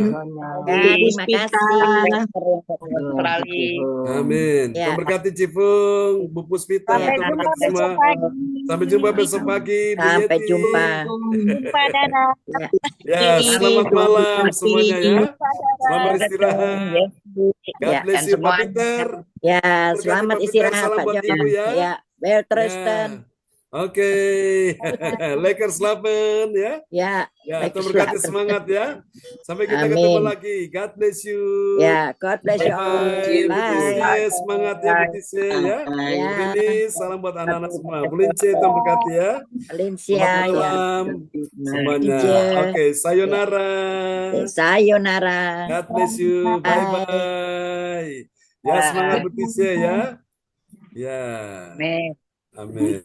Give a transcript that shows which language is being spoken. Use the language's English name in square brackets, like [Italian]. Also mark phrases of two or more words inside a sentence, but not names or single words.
[Indonesian] Terima kasih. Amin. Memberkati Cifung, Bu Puspita, memberkati semua. Sampai jumpa besok pagi. Bu Sampai Yeti. jumpa. Ya, selamat malam semuanya ya. Selamat istirahat. [English] God bless you, [Indonesian] Pak Peter. Ya, Berkati selamat Pak Peter, istirahat salam Pak buat John. Ibu ya. Ya, well Tristan. Oke. [Dutch] Lakers slapen [Indonesian] ya. Ya, Ya, Lakers berkati slapen. semangat ya. Sampai kita Amin. ketemu lagi. [English] God bless you. Ya, God bless you all. [Indonesian] Bye. Bu Bye. Tisha, semangat ya Bu Tisha ya. Ya. Bu Rini, salam buat anak-anak semua. Bu Lince, Tuhan berkati ya. Valencia Selamat ya. malam semuanya. Ije. Oke, sayonara. Sayonara. [English] God bless you. Bye-bye. [Indonesian] Ya, semangat Bu Tisha ya. Ya. Amin.